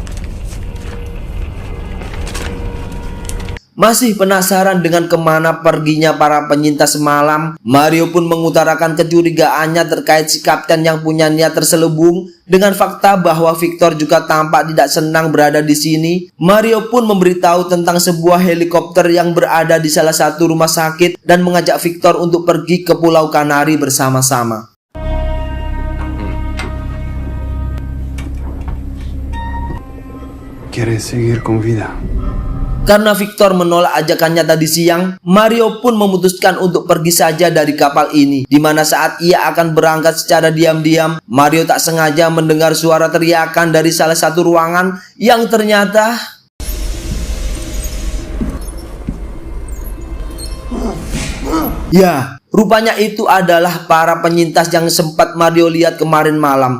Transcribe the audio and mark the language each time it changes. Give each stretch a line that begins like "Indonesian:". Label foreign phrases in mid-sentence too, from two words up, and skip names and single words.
Indonesian: Masih penasaran dengan kemana perginya para penyintas semalam, Mario pun mengutarakan kecurigaannya terkait si kapten yang punya niat terselubung. Dengan fakta bahwa Victor juga tampak tidak senang berada di sini, Mario pun memberitahu tentang sebuah helikopter yang berada di salah satu rumah sakit dan mengajak Victor untuk pergi ke Pulau Kanari bersama-sama.
Spanish: ¿Quieres seguir con vida?
Indonesian: Karena Victor menolak ajakannya tadi siang, Mario pun memutuskan untuk pergi saja dari kapal ini. Di mana saat ia akan berangkat secara diam-diam, Mario tak sengaja mendengar suara teriakan dari salah satu ruangan yang ternyata rupanya itu adalah para penyintas yang sempat Mario lihat kemarin malam.